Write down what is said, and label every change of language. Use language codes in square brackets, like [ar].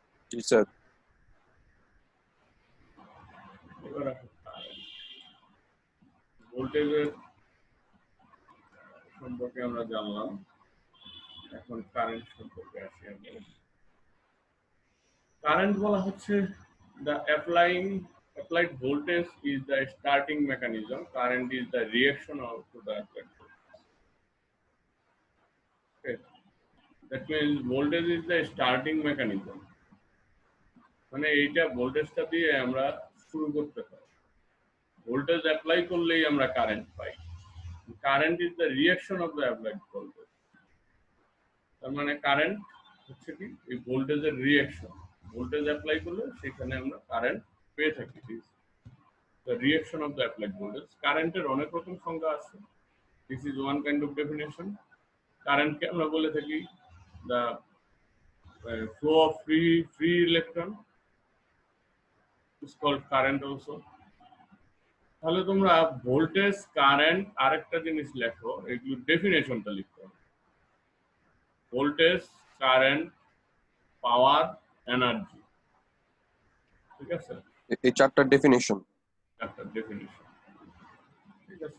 [bn] Ji sir. এবার ভোল্টেজের সম্পর্কে আমরা জানলাম, এখন কারেন্ট সম্পর্কে আসি আমরা। কারেন্ট বলা হচ্ছে [en] the applied voltage is the starting mechanism, current is the reaction of to the applied voltage. Okay, that means voltage is the starting mechanism, [bn] মানে এইটা ভোল্টেজটা দিয়ে আমরা শুরু করতে পারি, ভোল্টেজ অ্যাপ্লাই করলেই আমরা current pi, [en] current is the reaction of the applied voltage, [bn] তার মানে কারেন্ট হচ্ছে কি এই ভোল্টেজের রিঅ্যাকশন, ভোল্টেজ অ্যাপ্লাই করলে সেখানে আমরা কারেন্ট পেয়ে থাকি, [en] the reaction of the applied voltage. [bn] কারেন্টের অনেক রকম সংজ্ঞা আছে, [en] this is one kind of definition. [bn] কারেন্টকে আমরা বলে থাকি [en] the flow of free electron is called current also. [bn] তাহলে তোমরা ভোল্টেজ, কারেন্ট, আরেকটা জিনিস লেখো, এগুলোর ডেফিনেশনটা লিখতে হবে, ভোল্টেজ, কারেন্ট, পাওয়ার, এনার্জি, ঠিক আছে, এই চারটার ডেফিনিশন: একটা ডেফিনেশন, ঠিক আছে,